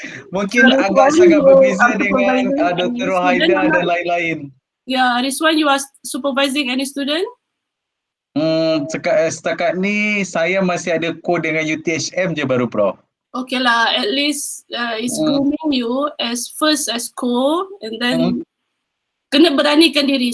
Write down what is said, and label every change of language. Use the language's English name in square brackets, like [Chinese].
[Malay] Mungkin agak sangat berbeza dengan Dr. Rohaida dan lain-lain. [English] Yeah, Rizwan, you are supervising any student? [Malay] Setakat ni saya masih ada kod dengan UTHM je baru Prof. [English] Okay lah, at least it's grooming you as first as co, and then [Malay] kena beranikan diri.